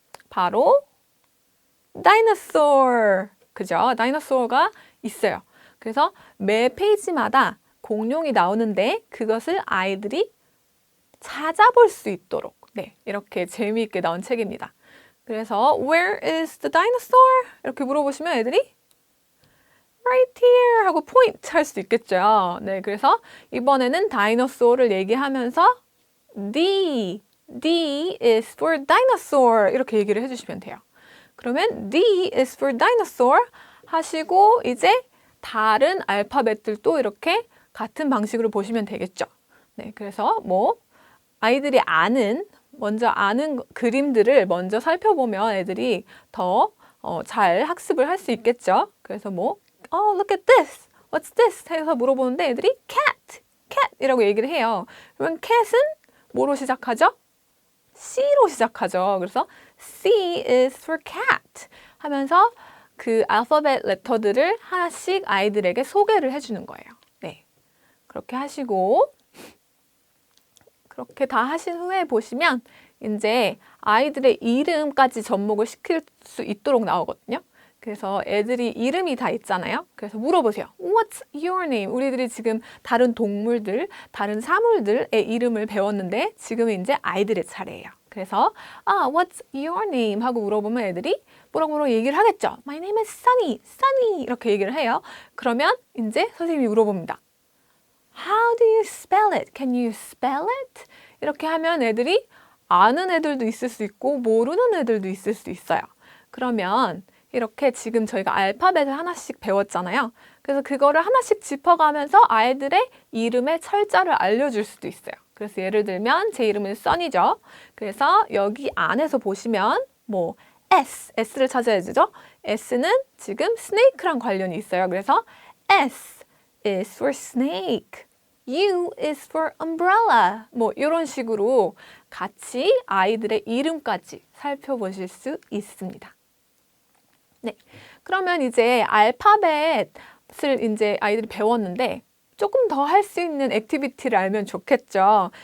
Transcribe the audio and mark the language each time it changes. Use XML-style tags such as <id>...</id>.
<ko>바로 다이너소어. 그죠? 다이너소어가 있어요. 그래서 매 페이지마다 공룡이 나오는데 그것을 아이들이 찾아볼 수 있도록 이렇게 재미있게 나온 책입니다. 그래서</ko> <en>Where is the dinosaur?</en> <ko>이렇게 물어보시면 애들이</ko> <en>Right here</en> <ko>하고 포인트 할 수 있겠죠. 네, 그래서 이번에는 다이너소어를 얘기하면서</ko> <en>D is for dinosaur</en> <ko>이렇게 얘기를 해주시면 돼요. 그러면</ko> <en>D is for dinosaur</en> <ko>하시고 이제 다른 알파벳들도 이렇게 같은 방식으로 보시면 되겠죠. 네, 그래서 아이들이 먼저 아는 그림들을 먼저 살펴보면 애들이 더 잘 학습을 할 수 있겠죠. 그래서</ko> <en>look at this, what's this?</en> <ko>해서 물어보는데 애들이 cat이라고 얘기를 해요. 그러면 cat은 뭐로 시작하죠? C로 시작하죠. 그래서</ko> <en>C is for cat</en> <ko>하면서 그 알파벳 레터들을 하나씩 아이들에게 소개를 해주는 거예요. 네, 그렇게 하시고 그렇게 다 하신 후에 보시면 이제 아이들의 이름까지 접목을 시킬 수 있도록 나오거든요. 그래서 애들이 이름이 다 있잖아요. 그래서 물어보세요.</ko> <en>What's your name?</en> <ko>우리들이 지금 다른 동물들, 다른 사물들의 이름을 배웠는데 지금은 이제 아이들의 차례예요. 그래서</ko> <en>What's your name?</en> <ko>하고 물어보면 애들이 뭐라고 얘기를 하겠죠.</ko> <en>My name is Sunny, Sunny</en> <ko>이렇게 얘기를 해요. 그러면 이제 선생님이 물어봅니다.</ko> <en>How do you spell it? Can you spell it?</en> <ko>이렇게 하면 애들이 아는 애들도 있을 수 있고 모르는 애들도 있을 수 있어요. 그러면 이렇게 지금 저희가 알파벳을 하나씩 배웠잖아요. 그래서 그거를 하나씩 짚어가면서 아이들의 이름의 철자를 알려줄 수도 있어요. 그래서 예를 들면 제 이름은 써니죠. 그래서 여기 안에서 보시면 S를 찾아야 되죠. S는 지금 snake랑 관련이 있어요. 그래서</ko> <en>S is for snake. U is for umbrella.</en> <ko>이런 식으로 같이 아이들의 이름까지 살펴보실 수 있습니다. 네, 그러면 이제 알파벳을 이제 아이들이 배웠는데 조금 더 할 수 있는 액티비티를 알면 좋겠죠.</ko>